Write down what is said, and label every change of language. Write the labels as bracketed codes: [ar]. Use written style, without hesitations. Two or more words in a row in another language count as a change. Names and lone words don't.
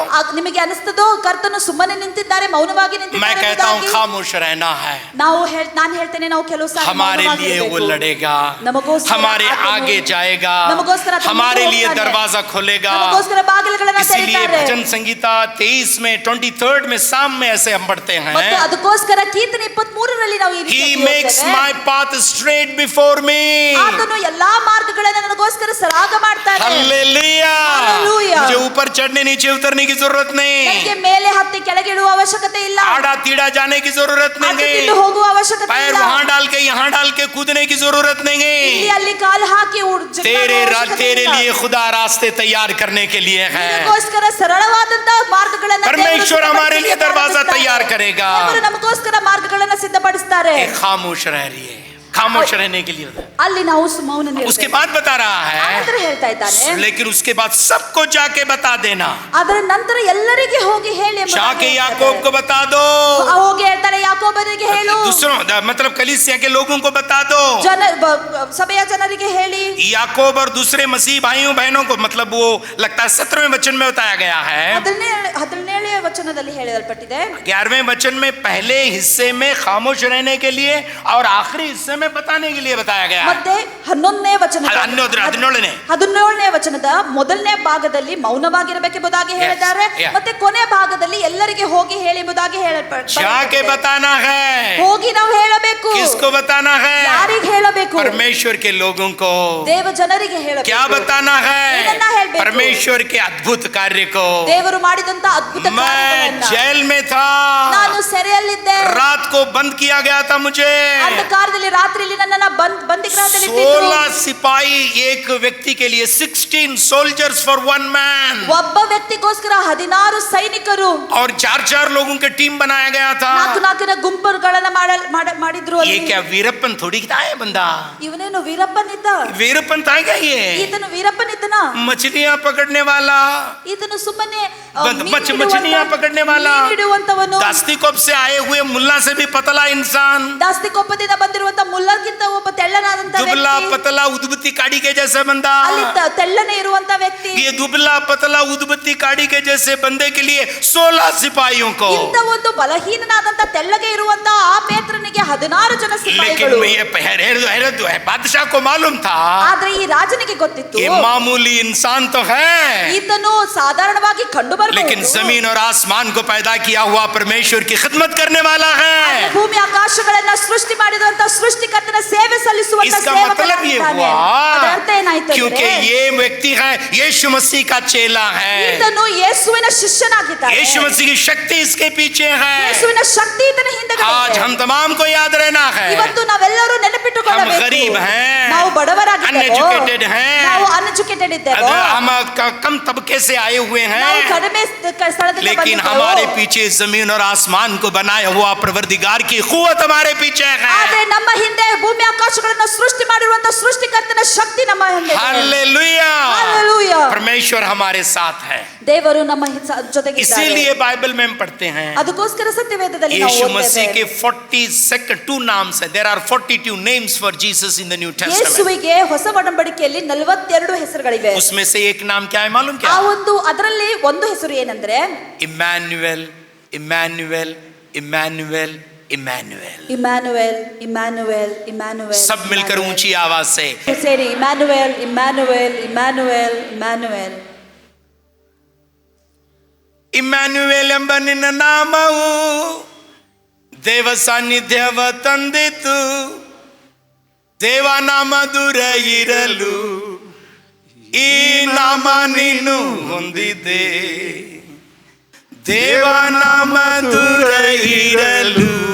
[kn] ನಿಮಗೆ ಅನಿಸ್ತದೋ ಕರ್ತನು ಸುಮ್ಮನೆ ನಿಂತಿದ್ದಾರೆ ಮೌನವಾಗಿ [hi] मैं [kn] ನಿಂತಿದ್ದಾರೆ [hi] कहता हूँ [kn] ಎಂಬುದಾಗಿ? [hi] खामोश रहना है। [kn] ನಾನು ಹೇಳ್ತೇನೆ ನಾವು ಕೆಲವು ಸಾರಿ [hi] हमारे लिए वो [kn] ಮೌನವಾಗಿರ್ಬೇಕು. [hi] लड़ेगा, [kn] ನಮಗೋಸ್ಕರ [hi] हमारे [kn] ಆತನು [hi] आगे जाएगा, [kn] ನಮಗೋಸ್ಕರ ಆತನು [hi] हमारे लिए [kn] ಹೋಗ್ತಾನೆ. [hi] दरवाजा खोलेगा। [kn] ನಮಗೋಸ್ಕರ ಬಾಗಿಲುಗಳನ್ನು [hi] इसीलिए [kn] ತೆರೀತಾರೆ. [hi] भजन संगीता 23 में 23rd में शाम में ऐसे हम पढ़ते [kn] ಮತ್ತು [hi] हैं, [kn] ಅದಕ್ಕೋಸ್ಕರ ಕೀರ್ತನೆ 23ರಲ್ಲಿ ನಾವು ಈ [en] He [kn] ರೀತಿಯಾಗಿ [en] makes [kn] ಓದ್ತೇವೆ. [en] my path straight before me. [kn] ಆತನು ಎಲ್ಲಾ ಮಾರ್ಗಗಳನ್ನು ನನಗೋಸ್ಕರ ಸರಾಗ ಮಾಡ್ತಾನೆ. [hi] हालेलुया। हालेलुया। मुझे ऊपर चढ़ने नीचे उतरने की जरूरत नहीं, [kn] ನನಗೆ ಮೇಲೆ ಹತ್ತಿ ಕೆಳಗೆ ಇಳುವ ಅವಶ್ಯಕತೆ ಇಲ್ಲ. [hi] आड़ा तीड़ा जाने की जरूरत [kn] ಅಡ್ಡ [hi] नहीं, [kn] ತಿಂದು ಹೋಗುವ ಅವಶ್ಯಕತೆ [hi] पैर [kn] ಇಲ್ಲ. [hi] वहां डाल के यहाँ डाल के कूदने की जरूरत नहीं। [kn] ಇಲ್ಲಿ ಅಲ್ಲಿ ಕಾಲು ಹಾಕಿ [hi] तेरे लिए खुदा रास्ते तैयार करने के लिए है। [kn] ನಿನಗೋಸ್ಕರ ಸರಳವಾದಂತ ಮಾರ್ಗಗಳನ್ನು [hi] परमेश्वर [kn] ದೇವರು [hi] हमारे लिए दरवाजा [kn] ಸಿದ್ಧಪಡಿಸ್ತಾರೆ. [hi] तैयार करेगा। [kn] ದೇವರು ನಮಗೋಸ್ಕರ ಮಾರ್ಗಗಳನ್ನು ಸಿದ್ಧಪಡಿಸ್ತಾರೆ. [hi] खामोश रह रही है, खामोश रहने के लिए होता है। [kn] ಅಲ್ಲಿ ನಾವು ಮೌನ [hi] उसके [kn] ನಿಲ್ಬೇಕು. [hi] बाद बता रहा [kn] ಆನಂತರ [hi] है, [kn] ಹೇಳ್ತಾ ಇದ್ದಾನೆ, [hi] लेकिन उसके बाद सबको जाके बता देना, [kn] ಅದರ ನಂತರ ಎಲ್ಲರಿಗೆ ಹೋಗಿ ಹೇಳಿ ಎಂಬುದಾಗಿ [hi] जाके [kn] ಹೇಳ್ತಾ [hi] याकूब [kn] ಇದ್ದಾರೆ. [hi] को बता दो, [kn] ಹೋಗಿ ಹೇಳ್ತಾರೆ ಯಾಕೋಬನಿಗೆ ಹೇಳು, [hi] दूसरों मतलब कलीसिया के लोगों को बता दो, [kn] ಸಭೆಯ ಜನರಿಗೆ ಹೇಳಿ. [hi] याकूब और दूसरे मसीह भाइयों बहनों को, मतलब वो लगता है 17वें वचन में बताया गया है, [kn] 17ನೇ ವಚನದಲ್ಲಿ ಹೇಳಲ್ಪಟ್ಟಿದೆ. [hi] 11वें वचन में पहले हिस्से में खामोश रहने के लिए और आखिरी हिस्से में बताने के लिए बताया गया है। [kn] ಮತ್ತೆ 11ನೇ ವಚನ 17ನೇ ವಚನದ ಮೊದಲನೇ ಭಾಗದಲ್ಲಿ ಮೌನವಾಗಿರಬೇಕೆಂಬುದಾಗಿ ಹೇಳಿದ್ದಾರೆ. yeah. ಮತ್ತೆ ಕೊನೆ ಭಾಗದಲ್ಲಿ ಎಲ್ಲರಿಗೆ ಹೋಗಿ ಹೇಳಿ ಎಂಬುದಾಗಿ ಹೇಳಲ್ಪಟ್ಟಿದೆ. [hi] जाके बताना है, [kn] ಹೋಗಿ ನಾವು ಹೇಳಬೇಕು. [hi] किसको बताना है? [kn] ಯಾರಿಗೆ ಹೇಳಬೇಕು? [hi] परमेश्वर के लोगों को। [kn] ದೇವ ಜನರಿಗೆ ಹೇಳಬೇಕು. [hi] क्या बताना है? [kn] ಏನನ್ನ ಹೇಳಬೇಕು? [hi] परमेश्वर के अद्भुत कार्य को। [kn] ದೇವರು ಮಾಡಿದಂತ ಅದ್ಭುತ [hi] मैं [kn] ಕಾರ್ಯಗಳನ್ನ. [hi] जेल में था, [kn] ನಾನು ಸೆರೆಯಲ್ಲಿದ್ದೆ, [hi] रात को बंद किया गया था मुझे, [kn] ಅಂಧಕಾರದಲ್ಲಿ ರಾತ್ರಿಯಲ್ಲಿ ನನ್ನನ್ನ ಬಂದಿಗ್ರಹದಲ್ಲಿ [hi] 16 सिपाही एक व्यक्ति के लिए, [en] 16 soldiers for one man, [kn] ಒಬ್ಬ ವ್ಯಕ್ತಿಗೋಸ್ಕರ 16 ಸೈನಿಕರು, [hi] और 4-4 लोगों के टीम बनाया गया था। [kn] ನಾಲ್ಕು ಗುಂಪುಗಳನ್ನ ಮಾಡಿದ್ರು. [hi] ये [kn] ಅಲ್ಲಿ [hi] क्या वीरप्पन थोड़ी था है बंदा, [kn] ಇವನೇನು ವೀರಪ್ಪನಿದ್ದ? [hi] वीरप्पन था क्या ये? [kn] ಈತನು ವೀರಪ್ಪನಿದ್ದನ? [hi] मछलियां पकड़ने वाला, [kn] ಈತನು ಸುಮ್ಮನೆ [hi] मछलियां पकड़ने वाला, [kn] ಹಿಡಿಯುವಂತವನು, [hi] दास्तिकोप से आए हुए मुल्ला से भी पतला इंसान, [kn] ದಾಸ್ತಿಕೊಪ್ಪದಿಂದ ಬಂದಿರುವಂತ ಮುಲ್ಲರ್ಗಿಂತ ಒಬ್ಬ ತೆಳ್ಳನಾದಂತ [hi] दुबला [kn] ವ್ಯಕ್ತಿ, [hi] पतला उद्बत्ती काड़ी के जैसे बंदा। [kn] ಅಲ್ಲಿ ತೆಳ್ಳನೆ ಇರುವಂತ ವ್ಯಕ್ತಿ. [hi] ये दुबला पतला उद्बत्ती काड़ी के जैसे बंदे के लिए 16 सिपाहियों को, [kn] ಇಂತ ಒಂದು ಬಲಹೀನನಾದಂತ ತೆಳ್ಳಗೆ ಇರುವಂತ ಆ ಪೇತ್ರನಿಗೆ 16 ಜನ [hi] लेकिन [kn] ಸಿಪಾಯಿಗಳು. [hi] ये बादशाह को मालूम था [kn] ಆದ್ರೆ ಈ ರಾಜನಿಗೆ ಗೊತ್ತಿತ್ತು, [hi] ये मामूली इंसान तो है, [kn] ಈತನು ಸಾಧಾರಣವಾಗಿ ಕಂಡು [hi] लेकिन जमीन और आसमान को पैदा किया हुआ परमेश्वर की खिदमत करने वाला है। [kn] ಭೂಮಿ ಆಕಾಶಗಳನ್ನ ಸೃಷ್ಟಿ ಮಾಡಿದಂತ ಸೃಷ್ಟಿಕರ್ತನ ಸೇವೆ ಸಲ್ಲಿಸುವಂತ [hi] इसका मतलब ये हुआ क्योंकि ये व्यक्ति है यीशु मसीह का चेला है, [kn] ಈತನು ಯೇಸುವಿನ ಶಿಷ್ಯನಾಗಿದ್ದಾನೆ. [hi] यीशु मसीह की शक्ति इसके पीछे है। [kn] ಯೇಸುವಿನ ಶಕ್ತಿ ಈತನ ಹಿಂದೆಗಡೆ [hi] आज [kn] ಇದೆ. [hi] हम तमाम को याद रहना है, [kn] ಇವತ್ತು ನಾವೆಲ್ಲರೂ ನೆನಪಿಟ್ಟುಕೊಳ್ಳಬೇಕು, [hi] हम गरीब हैं, [kn] ನಾವು ಬಡವರಾಗಿದ್ದೇವೆ, [hi] uneducated हैं, [kn] ನಾವು ಅನ್ಎಜುಕೇಟೆಡ್ ಇದ್ದೇವೆ, [hi] हम कम तबके से आए हुए [kn] ನಾವು [hi] हैं, [kn] ಕಡಿಮೆ ಸ್ಥಳದಿಂದ [hi] लेकिन [kn] ಬಂದಿದ್ದೇವೆ. [hi] हमारे पीछे जमीन और आसमान को बनाया हुआ परवरदिगार की कुव्वत हमारे पीछे है। [kn] ಆದ್ರೆ ನಮ್ಮ ಹಿಂದೆ ಭೂಮಿ ಆಕಾಶಗಳನ್ನ ಸೃಷ್ಟಿ ಮಾಡಿರುವಂತ ಸೃಷ್ಟಿಕರ್ತನ ಶಕ್ತಿ ನಮ್ಮ ಹಿಂದೆ ಇದೆ. [hi] हालेलुया, हालेलुया, परमेश्वर हमारे साथ है। [kn] ದೇವರು ನಮ್ಮ ಜೊತೆಗೆ ಇದ್ದಾರೆ. [hi] इसीलिए बाइबल में हम पढ़ते हैं [kn] ಅದಕ್ಕೋಸ್ಕರ ಸತ್ಯವೇದದಲ್ಲಿ ನಾವು [hi] यीशु मसीह [kn] ಓದ್ತೇವೆ. [hi] के 42 नाम से, [en] there are 42 names for Jesus in the New Testament. [kn] ಯೇಸುವಿಗೆ ಹೊಸ ಒಡಂಬಡಿಕೆಯಲ್ಲಿ 42 ಹೆಸರುಗಳಿವೆ. [hi] उसमें से एक नाम क्या है मालूम क्या? [kn] ಆ ಒಂದು ಅದರಲ್ಲಿ ಒಂದು ಹೆಸರು ಏನಂದ್ರೆ [hi] इम्मानुएल, इम्मानुएल, इम्मानुएल, इम्मानुएल। [kn] ಇಮ್ಯಾನುವೆಲ್, ಇಮ್ಯಾನುವೆಲ್, ಇಮ್ಯಾನುವೆಲ್. [hi] सब मिलकर ऊंची आवाज से [kn] ಸೇರಿ ಇಮ್ಯಾನುವೆಲ್, ಇಮ್ಯಾನುವೆಲ್, ಇಮ್ಯಾನುವೆಲ್, ಇಮ್ಯಾನುವೆಲ್. ಇಮ್ಯಾನುವೇಲ್ ಎಂಬ ನಿನ್ನ ನಾಮವು ದೇವ ಸಾನ್ನಿಧ್ಯವ ತಂದಿತು, ದೇವನಾಮ ದೂರ ಇರಲು ಈ ನಾಮ ನೀನು ಹೊಂದಿದೆ, ದೇವನಾಮ ದೂರ ಇರಲು